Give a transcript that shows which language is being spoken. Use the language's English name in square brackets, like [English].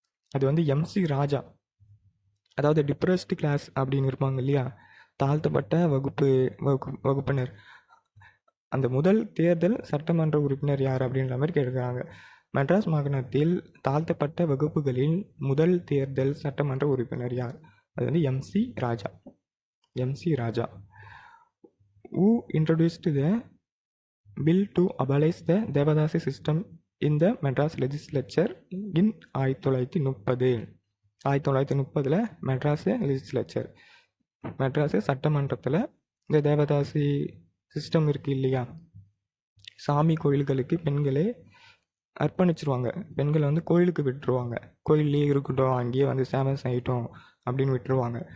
[Tamil] அது வந்து MC ராஜா. அதாவது டிப்ரெஸ்டு கிளாஸ் அப்படின்னு இருப்பாங்க இல்லையா, தாழ்த்தப்பட்ட வகுப்பினர். அந்த முதல் தேர்தல் சட்டமன்ற உறுப்பினர் யார் அப்படின்ற மாதிரி கேட்குறாங்க. மெட்ராஸ் மாகாணத்தில் தாழ்த்தப்பட்ட வகுப்புகளின் முதல் தேர்தல் சட்டமன்ற உறுப்பினர் யார்? அது வந்து MC Raja. [English] Who introduced the bill to abolish the devadasi system in the Madras legislature in 1930? [Tamil] 1930 Madras legislature, Madras சட்டமன்றத்தில் இந்த தேவதாசி சிஸ்டம் இருக்குது இல்லையா, சாமி கோயில்களுக்கு பெண்களே அர்ப்பணிச்சிருவாங்க. பெண்களை வந்து கோயிலுக்கு விட்டுருவாங்க. கோயிலே இருக்கட்டும், அங்கேயே வந்து ஃபேமஸ் ஆகிட்டோம் அப்படின்னு விட்டுருவாங்க.